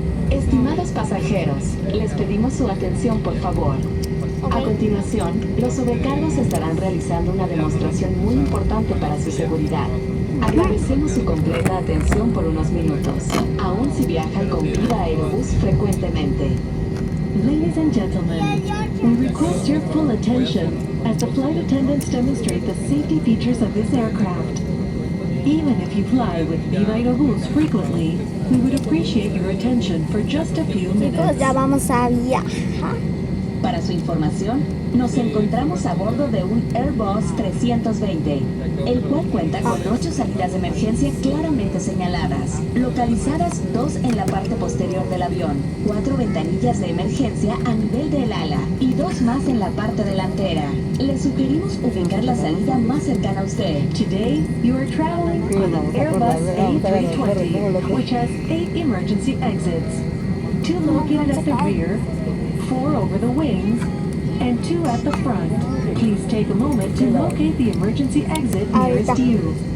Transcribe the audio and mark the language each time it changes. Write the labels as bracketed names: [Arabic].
[Spanish] Estimados pasajeros, les pedimos su atención por favor. A continuación, los sobrecargos estarán realizando una demostración muy importante para su seguridad. Agradecemos su completa atención por unos minutos, aun si viajan con Viva Aerobus frecuentemente. [English] Ladies and gentlemen, we request your full attention as the flight attendants demonstrate the safety features of this aircraft. Even if you fly with Viva Aerobus frequently, we would appreciate your attention for just a few [Spanish] Chicos, [English] minutes. [Spanish] ya vamos a viajar. Para su información, nos encontramos a bordo de un Airbus 320, el cual cuenta con 8 salidas de emergencia claramente señaladas, localizadas 2 en la parte posterior del avión, 4 ventanillas de emergencia a nivel del ala y 2 más en la parte delantera. Le sugerimos ubicar la salida más cercana a usted. [English] Today, you are traveling on an Airbus A320, which has 8 emergency exits. 2 located at the rear, 4 over the wings, and 2 at the front. Please take a moment to locate the emergency exit nearest you.